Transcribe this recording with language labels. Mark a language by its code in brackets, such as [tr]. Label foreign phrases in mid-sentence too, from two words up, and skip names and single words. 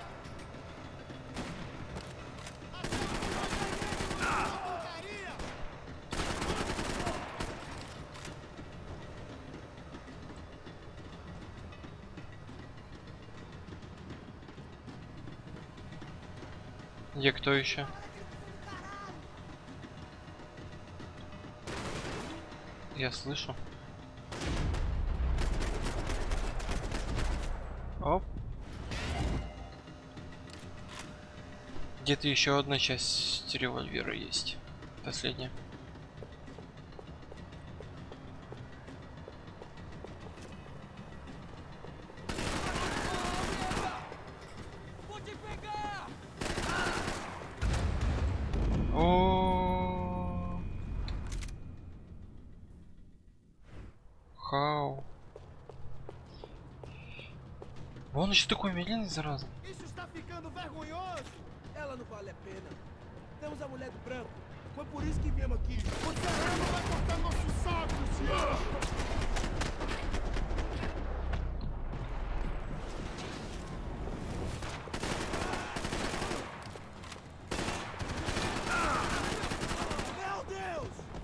[pt] Porcaria! [ru] Где кто еще? Я слышу. Оп. Где-то еще одна часть револьвера есть. Последняя. [pt] Vou te pegar! [ru] О. Хау. Он еще такой медленный, зараза. [pt] Isso está ficando vergonhoso! Ela não vale a pena. Temos a mulher do branco. Foi por isso que viemos aqui. O terreno vai cortar nosso saco, senhor! Meu Deus!